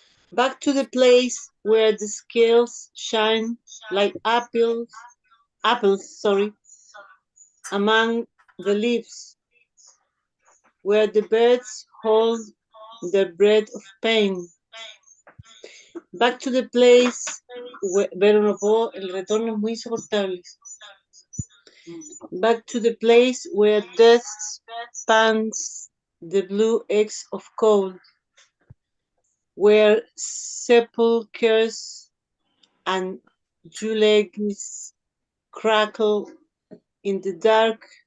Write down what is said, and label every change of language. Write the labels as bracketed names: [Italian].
[English] Back to the place where the scales shine like apples, among the leaves, where the birds hold their breath of pain. Back to the place where, [Spanish] el retorno es muy insoportable. [English] Back to the place where death spans the blue eggs of cold, where sepulchres and eulogies crackle in the dark,